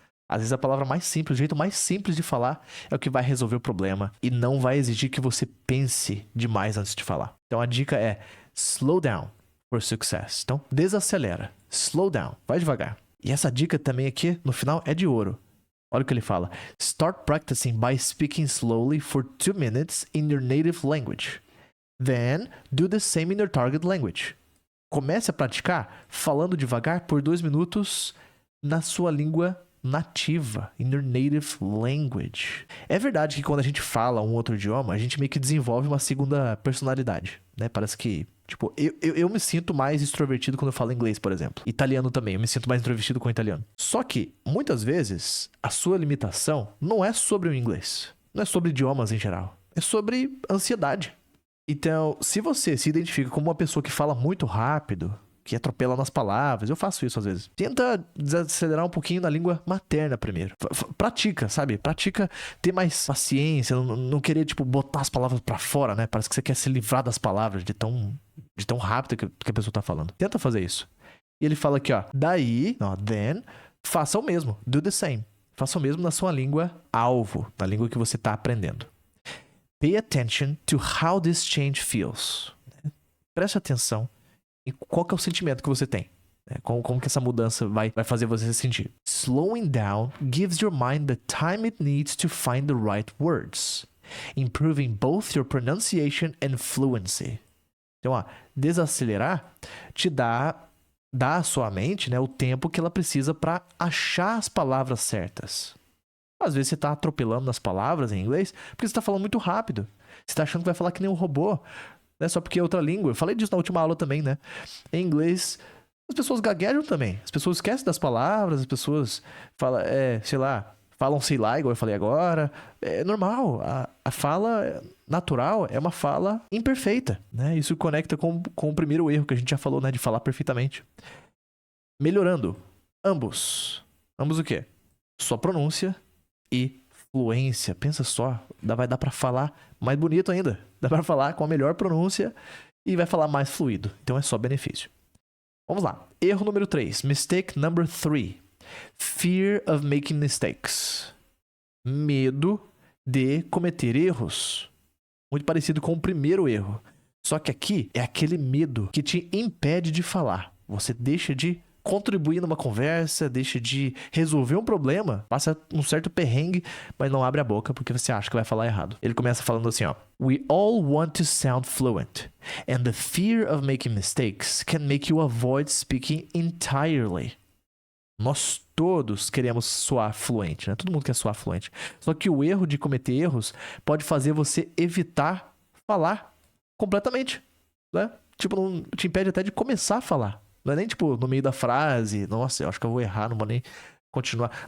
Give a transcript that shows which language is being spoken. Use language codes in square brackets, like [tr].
[pt] Às vezes a palavra mais simples, o jeito mais simples de falar é o que vai resolver o problema e não vai exigir que você pense demais antes de falar. Então a dica é [en] slow down for success. [pt] Então desacelera, [en] slow down, [pt] vai devagar. E essa dica também aqui no final é de ouro. Olha o que ele fala. [en] Start practicing by speaking slowly for 2 minutes in your native language. Then do the same in your target language. [pt] Comece a praticar falando devagar por 2 minutos na sua língua nativa, [en] in your native language. [pt] É verdade que quando a gente fala um outro idioma, a gente meio que desenvolve uma segunda personalidade, né? Parece que, tipo, eu me sinto mais extrovertido quando eu falo inglês, por exemplo. Italiano também, eu me sinto mais introvertido com o italiano. Só que, muitas vezes, a sua limitação não é sobre o inglês, não é sobre idiomas em geral, é sobre ansiedade. Então, se você se identifica como uma pessoa que fala muito rápido, que atropela nas palavras, eu faço isso às vezes. Tenta desacelerar um pouquinho na língua materna primeiro. Pratica, sabe? Pratica ter mais paciência, não querer, tipo, botar as palavras pra fora, né? Parece que você quer se livrar das palavras de tão rápido que a pessoa tá falando. Tenta fazer isso. E ele fala aqui, ó, [en] then, [pt] faça o mesmo, [en] do the same. [pt] Faça o mesmo na sua língua alvo, na língua que você tá aprendendo. [en] Pay attention to how this change feels. [pt] Preste atenção em qual que é o sentimento que você tem. Como que essa mudança vai fazer você se sentir. [en] Slowing down gives your mind the time it needs to find the right words, improving both your pronunciation and fluency. [pt] Então, ó, desacelerar te dá à sua mente, né, o tempo que ela precisa para achar as palavras certas. Às vezes você tá atropelando nas palavras em inglês porque você tá falando muito rápido. Você tá achando que vai falar que nem um robô, né? Só porque é outra língua. Eu falei disso na última aula também, né? Em inglês, as pessoas gaguejam também. As pessoas esquecem das palavras, as pessoas falam, sei lá, falam sei lá, igual eu falei agora. É normal. A fala natural é uma fala imperfeita, né? Isso conecta com o primeiro erro que a gente já falou, né? De falar perfeitamente. Melhorando. Ambos. Ambos o quê? Sua pronúncia e fluência. Pensa só, vai dar pra falar mais bonito ainda. Dá pra falar com a melhor pronúncia e vai falar mais fluido. Então é só benefício. Vamos lá. Erro número 3. [en] Mistake number 3. Fear of making mistakes. [pt] Medo de cometer erros. Muito parecido com o primeiro erro. Só que aqui é aquele medo que te impede de falar. Você deixa de contribuir numa conversa, deixa de resolver um problema, passa um certo perrengue, mas não abre a boca porque você acha que vai falar errado. Ele começa falando assim, ó: [en] We all want to sound fluent, and the fear of making mistakes can make you avoid speaking entirely. [pt] Nós todos queremos soar fluente, né? Todo mundo quer soar fluente. Só que o erro de cometer erros pode fazer você evitar falar completamente, né? Tipo, não te impede até de começar a falar. Não é nem tipo no meio da frase, nossa, eu acho que eu vou errar, não vou nem continuar.